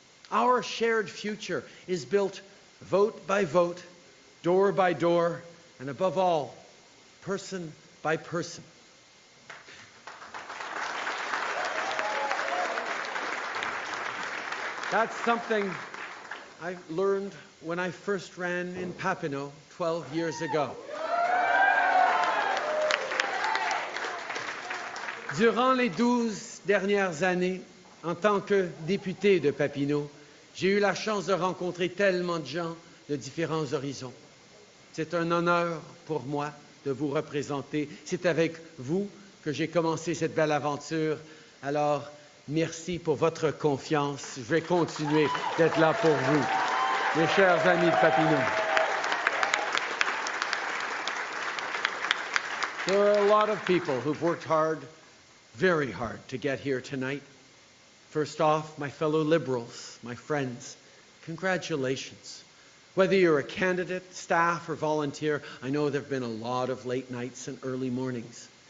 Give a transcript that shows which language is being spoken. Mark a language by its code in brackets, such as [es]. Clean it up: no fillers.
[en] Our shared future is built vote by vote, door by door, and above all, person by person. That's something I learned when I first ran in Papineau 12 years ago. [fr] Durant les 12 dernières années, en tant que député de Papineau, j'ai eu la chance de rencontrer tellement de gens de différents horizons. C'est un honneur pour moi de vous représenter. C'est avec vous que j'ai commencé cette belle aventure. Alors, merci pour votre confiance. Je vais continuer d'être là pour vous, mes chers amis de Papineau. [en] There are a lot of people who've worked hard, very hard, to get here tonight. First off, my fellow Liberals, my friends, congratulations. Whether you're a candidate, staff, or volunteer, I know there have been a lot of late nights and early mornings.